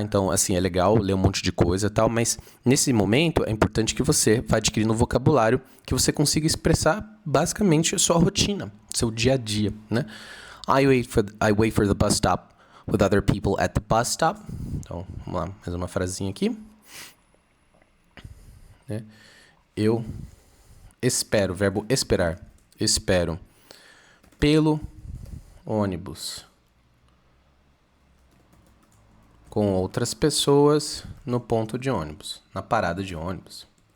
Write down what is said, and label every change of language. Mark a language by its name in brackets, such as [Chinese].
[Portuguese] Então, assim, é legal ler um monte de coisa e tal, mas nesse momento é importante que você vá adquirindo um vocabulário que você consiga expressar basicamente a sua rotina, seu dia a dia, né? [English] I wait for the bus stop with other people at the bus stop. [Portuguese] Então, vamos lá, mais uma frasinha aqui. Né? Eu espero, verbo esperar. Espero pelo ônibus com outras pessoas no ponto de ônibus, na parada de ônibus.